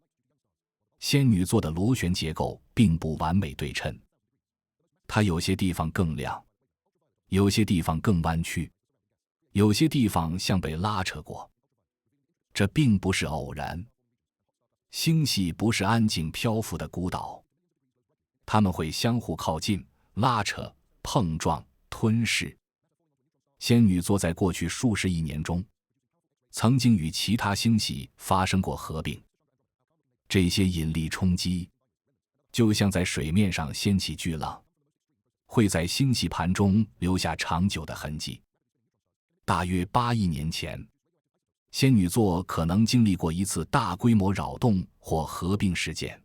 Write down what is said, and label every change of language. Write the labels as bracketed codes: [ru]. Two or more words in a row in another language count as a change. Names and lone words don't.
[zh] 仙女座的螺旋結構並不完美對稱，它有些地方更亮，有些地方更彎曲，有些地方像被拉扯過。這並不是偶然。星系不是安靜漂浮的孤島，它們會相互靠近、拉扯、碰撞、吞噬。仙女座在過去數十億年中，曾經與其他星系發生過合併。這些引力衝擊就像在水面上掀起巨浪，會在星系盤中留下長久的痕跡。大約8億年前，仙女座可能經歷過一次大規模擾動或合併事件。